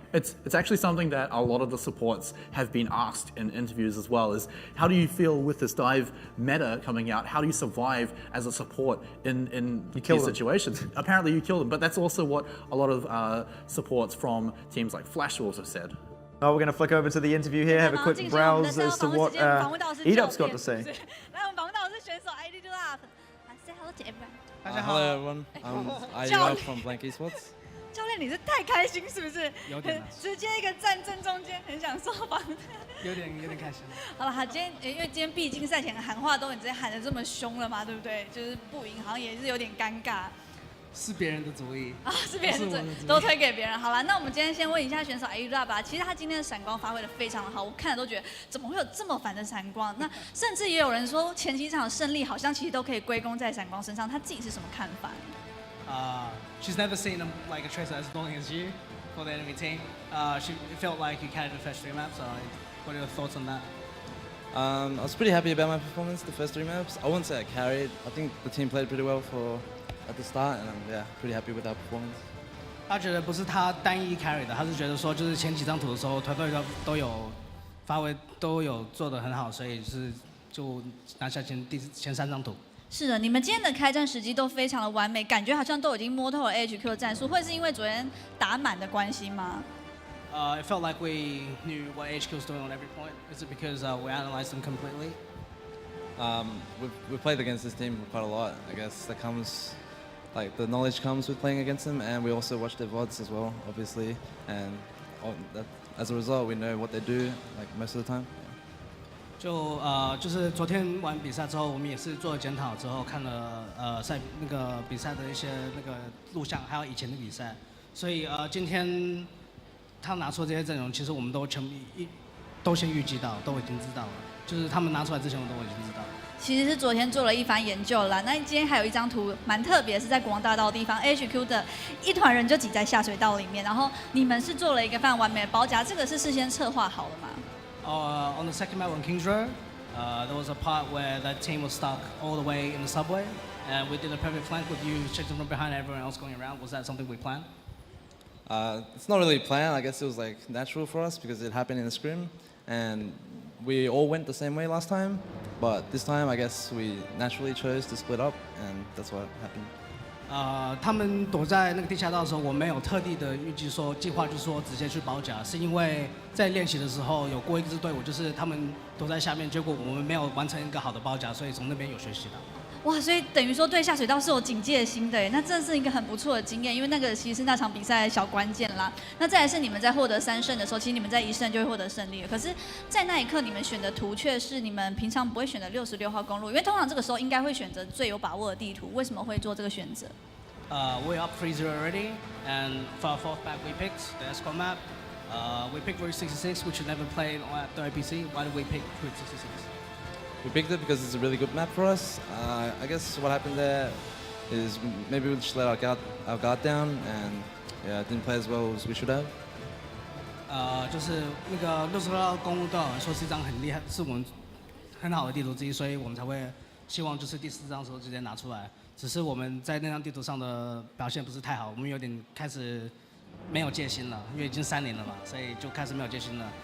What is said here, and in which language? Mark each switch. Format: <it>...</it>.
<en>It's actually something that a lot of the supports have been asked in interviews as well, is how do you feel with this dive meta coming out? How do you survive as a support in these situations? Apparently you kill them, but that's also what a lot of supports from teams like Flash Wolves have said. Oh, we're going to flick over to the interview here, have a quick browse as to what Edup's got to say.</en> <zh>来，我们访问到的是选手 ID Love。</zh> <en>Say hello to everyone. Hello everyone. I'm Ido from Blank Esports.</en> <zh>教练，你是太开心是不是？有点啊直接一个站正中间，很想受访。有点开心。好了，好，今天因为今天毕竟赛前喊话都已经喊得这么凶了嘛，对不对？就是不赢，好像也是有点尴尬。是别人的主意啊，是别人的主意，都推给别人。好了，那我们今天先问一下选手 ID Love 吧。其实他今天的闪光发挥的非常的好，我看了都觉得怎么会有这么烦的闪光？那甚至也有人说前几场胜利好像其实都可以归功在闪光身上，他自己是什么看法？</zh> <en>She's never seen like a tracer as long as you for the enemy team. She felt like you carried the first 3 maps. What are your thoughts on that? I was pretty happy about my performance the first 3 maps. I wouldn't say I carried. I think the team played pretty well at the start, and I'm pretty happy with our performance.</en> <zh>他觉得不是他单一 carry 的，他是觉得说就是前几张图的时候，团队都有发挥，都有做得很好，所以就拿下前3张图。是的，你们今天的开战时机都非常的完美，感觉好像都已经摸透了 HQ 的战术，会是因为昨天打满的关系吗？</zh> <en>It felt like we knew what HQ was doing on every point. Is it because we analyzed them completely? We've played against this team quite a lot. I guess that comes, like the knowledge comes with playing against them, and we also watch their VODs as well, obviously, and as a result, we know what they do like most of the time.</en> <zh>就是昨天完比赛之后，我们也是做了检讨之后，看了比赛的一些录像，还有以前的比赛，所以今天他拿出这些阵容，其实我们都先预计到，都已经知道了，就是他们拿出来之前，我都已经知道了。其实是昨天做了一番研究啦。那今天还有一张图蛮特别，是在国王大道的地方 ，HQ 的一团人就挤在下水道里面，然后你们是做了一个非常完美的包夹，这个是事先策划好了吗？</zh> <en>On the second map on Kings Row, there was a part where the team was stuck all the way in the subway, and we did a perfect flank with you chasing from behind everyone else going around. Was that something we planned? It's not really planned. I guess it was like natural for us because it happened in the scrim, and we all went the same way last time. But this time, I guess we naturally chose to split up, and that's what happened.</en> <zh>他们躲在那个地下道的时候，我没有特地的计划就是说直接去包夹，是因为在练习的时候有过一支队伍，就是他们躲在下面，结果我们没有完成一个好的包夹，所以从那边有学习到。哇，所以等于说对下水道是有警戒心的耶，那这是一个很不错的经验，因为那个其实是那场比赛的小关键啦。那再来是你们在获得3胜的时候，其实你们在1胜就会获得胜利了。可是，在那一刻你们选的图却是你们平常不会选的66号公路，因为通常这个时候应该会选择最有把握的地图，为什么会做这个选择？</zh> <en>We're up 3-0 already, and for our 4th map we picked the Escort map. We picked Route 66, which we never played at the OPC. Why did we pick Route 66? We picked it because it's a really good map for us. I guess what happened there is maybe we just let our guard down and didn't play as well as we should have.</en> <zh>就是那个66号公路对我来说是一张很厉害，是我们很好的地图之一，所以我们才会希望就是第4张的时候直接拿出来。只是我们在那张地图上的表现不是太好，我们有点开始没有戒心了，因为已经3年了嘛，所以就开始没有戒心了。</zh>